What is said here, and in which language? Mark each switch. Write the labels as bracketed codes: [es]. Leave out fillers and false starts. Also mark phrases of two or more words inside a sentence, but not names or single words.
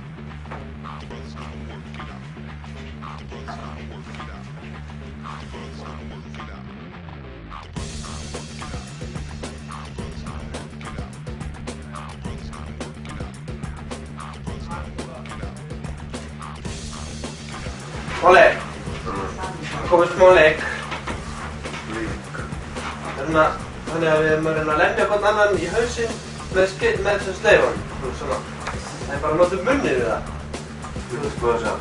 [en] The brothers gonna work it out. The brothers gonna work it out. The brothers gonna work it out. The brothers gonna work it out. The brothers gonna work it out. The brothers gonna work it out. The brothers gonna work it out. [is] Oleg, komið smá leik. Þannig að við erum að reyna að lemja hvern annan í hausinn með þessum sleifan. Svona. Það er bara að nota munnið við það. Þú veist hvað það?